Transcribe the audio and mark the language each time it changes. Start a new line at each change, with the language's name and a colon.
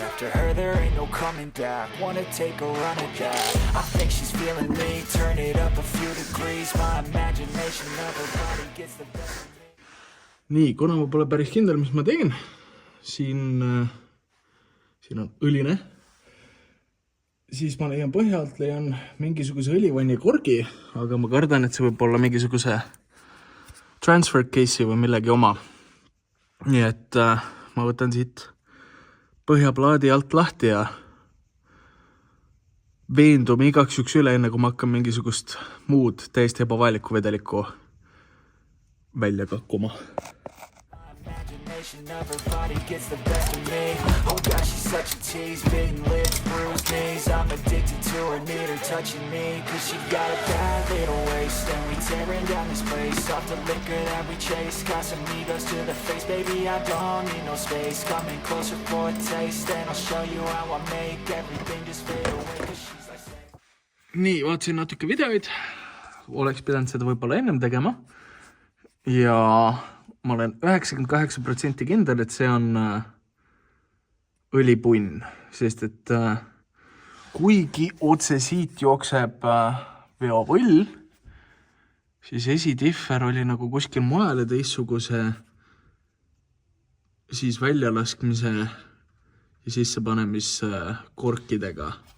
English: After her there ain't no coming back. Wanna take a run at that. I think she's feeling me, turn it up a few degrees. My imagination of her body gets the best of me.
Estonian: Nii, kuna ma pole päris kindel, mis ma teen, siin on õline, siis ma leian põhjalt, leian mingisuguse õlivanni korgi, aga ma kardan, et see võib olla mingisuguse transfer case'i või millegi oma. Nii et ma võtan siit põhjaplaadi alt lahti ja veendume igaks üks üle, enne kui ma hakkan mingisugust muud täiesti ebavajalikku vedelikku välja kakkuma.
English: Of her body gets the best of me. Oh gosh, she's such a tease. Bitten lips, bruised knees. I'm addicted to her, need her touching me. Cause she got a bad little waist. And we tearing down this place off the liquor that we chase. Got some egos to the face, baby, I don't need no space. Coming closer for a taste. And I'll show you how I make everything just fade away. Cause she's like saying...
Estonian: Nii, vaatasin natuke videoid. Oleks pidanud seda võib-olla ennem tegema. Ja... ma olen 98% kindel, et see on õlipunn, sest et kuigi otse siit jookseb veopõll, siis esidiffer oli nagu kuskil mujal ja teissuguse siis väljalaskmise ja sissepanemiskorkidega.